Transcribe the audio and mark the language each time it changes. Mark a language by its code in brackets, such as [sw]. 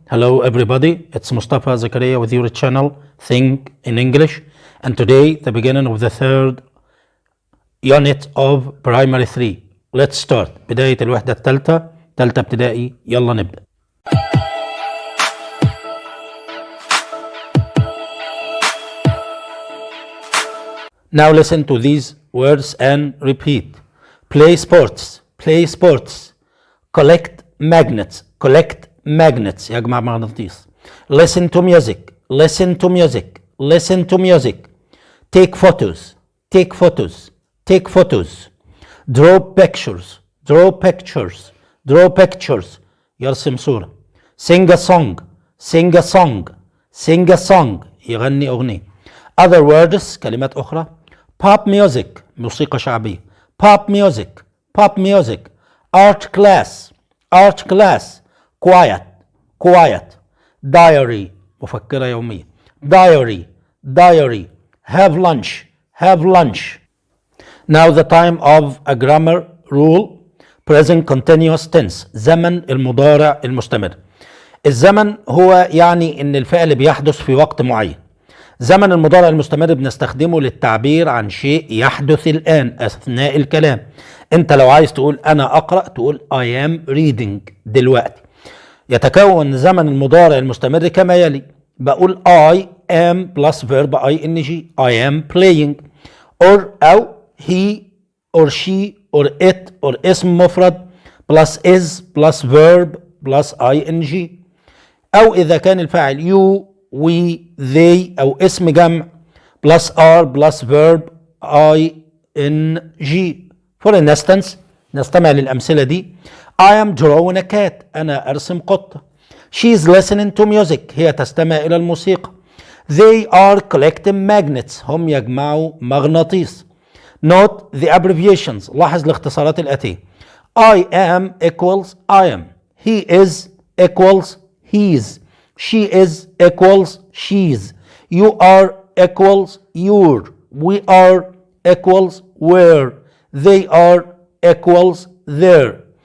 [en] Hello everybody, it's Mustafa Zakaria with your channel Think in English, and today the beginning of the third unit of primary 3. Let's start. [ar] بداية الوحدة الثالثة، ثالثة ابتدائي. يلا نبدأ. [en] Now listen to these words and repeat. Play sports, play sports. Collect magnets, collect magnets. [ar] يجمع مغناطيس. [en] Listen to music, listen to music, listen to music. Take photos, take photos, take photos. Draw pictures, draw pictures, draw pictures. [ar] يرسم صورة. [en] Sing a song, sing a song, sing a song. [ar] يغني أغنية. [en] Other words, [ar] كلمات أخرى. [en] Pop music, [ar] موسيقى شعبية. [en] Pop music, pop music. Art class, art class. Quiet, quiet. [ar] Diary, مفكرة يومية. [en] Diary, diary. Have lunch, have lunch. Now the time of a grammar rule. Present continuous tense. [ar] زمن المضارع المستمر. الزمن هو يعني ان الفعل بيحدث في وقت معين. زمن المضارع المستمر بنستخدمه للتعبير عن شيء يحدث الآن أثناء الكلام. أنت لو عايز تقول أنا أقرأ تقول [en] I am reading [ar] دلوقتي. يتكون زمن المضارع المستمر كما يلي. [en] بقول I am plus verb ing. I am playing. أو he or she or it or [ar] اسم مفرد [en] plus is plus verb plus ing. [ar] أو إذا كان الفاعل [en] you we they [ar] أو اسم جمع [en] plus are plus verb ing. For instance [ar] نستمع للأمثلة دي. [en] I am drawing a cat. [ar] أنا أرسم قطة. [en] She is listening to music. [ar] هي تستمع إلى الموسيقى. [en] They are collecting magnets. [ar] هم يجمعوا مغناطيس. [en] Note the abbreviations. [ar] لاحظ الاختصارات الآتية. [en] I am equals I am. He is equals he's. She is equals she's. You are equals your. We are equals were. They are equals their.